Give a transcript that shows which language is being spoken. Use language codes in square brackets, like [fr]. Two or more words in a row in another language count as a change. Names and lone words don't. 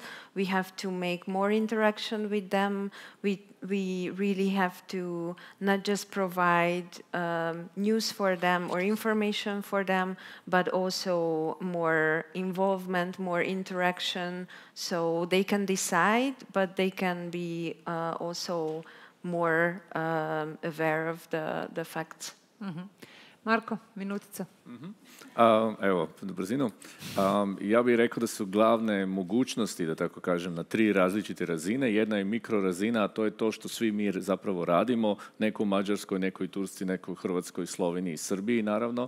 [en] We have to make more interaction with them. We really have to not just provide news for them or information for them, but also more involvement, more interaction, so they can decide, but they can be also more aware of the facts. [hr] Mm-hmm. Marko, minutica. Evo, na brzinu. Ja bih rekao da su glavne mogućnosti, da tako kažem, na 3 različite razine. Jedna je mikrorazina, a to je to što svi mi zapravo radimo. Neko u Mađarskoj, neko u Turci, neko u Hrvatskoj, Sloveniji i Srbiji, naravno.